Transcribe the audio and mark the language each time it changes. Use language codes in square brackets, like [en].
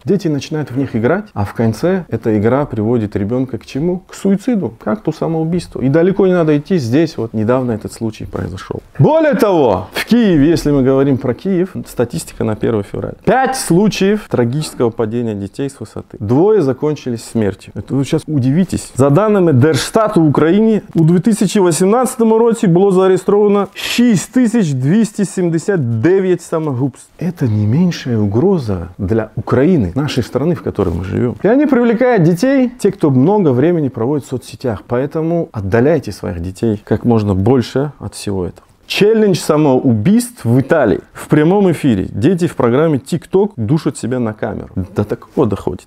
[ru] Дети начинают в них играть, а в конце эта игра приводит ребенка к чему? К суициду, к акту самоубийства. И далеко не надо идти, здесь вот недавно этот случай произошел. Более того, в Киеве, если мы говорим про Киев, статистика на 1 февраля. 5 случаев трагического падения детей с высоты. 2 закончились смертью. Это вы сейчас удивитесь. [uk] За данными Держстату в Україні у 2018 році було зареєстровано 6279 самогубств. [ru] Это не меньшая угроза для Украины, нашей страны, в которой мы живем. И они привлекают детей, те, кто много времени проводит в соцсетях. Поэтому отдаляйте своих детей как можно больше от всего этого. Челлендж самоубийств в Италии. В прямом эфире. Дети в программе TikTok душат себя на камеру. До такого доходит.